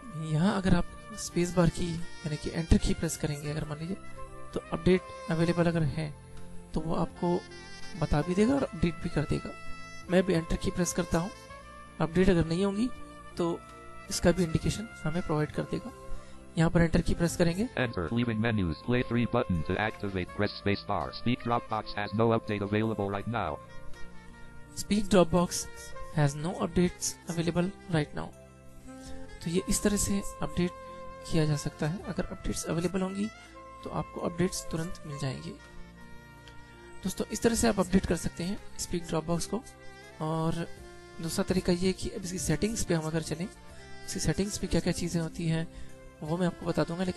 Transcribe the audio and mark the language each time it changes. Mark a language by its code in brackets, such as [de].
[hi] यहाँ अगर आप स्पेस बार की यानी कि एंटर की प्रेस करेंगे अगर मान लीजिए तो अपडेट अवेलेबल अगर है तो वो आपको बता भी देगा और अपडेट भी कर देगा। मैं भी एंटर की प्रेस करता हूँ। अपडेट अगर नहीं होंगी तो इसका भी इंडिकेशन हमें प्रोवाइड कर देगा। यहाँ पर एंटर की प्रेस करेंगे। [en] Enter. Leaving menus. Play 3 button to activate. Press space bar. Speak Dropbox has no update available right now. Speak Dropbox has no updates available right now. [hi] तो ये इस तरह से अपडेट किया जा सकता है। अगर अपडेट्स अवेलेबल होंगी तो आपको अपडेट्स तुरंत मिल जाएंगे। दोस्तों इस तरह से आप अपडेट कर सकते हैं स्पीक ड्रॉपबॉक्स को। और दूसरा तरीका ये कि अब इसकी सेटिंग्स पे हम अगर चलें, इसकी सेटिंग्स पे क्या क्या चीज़ें होती हैं वो मैं आपको बता दूंगा।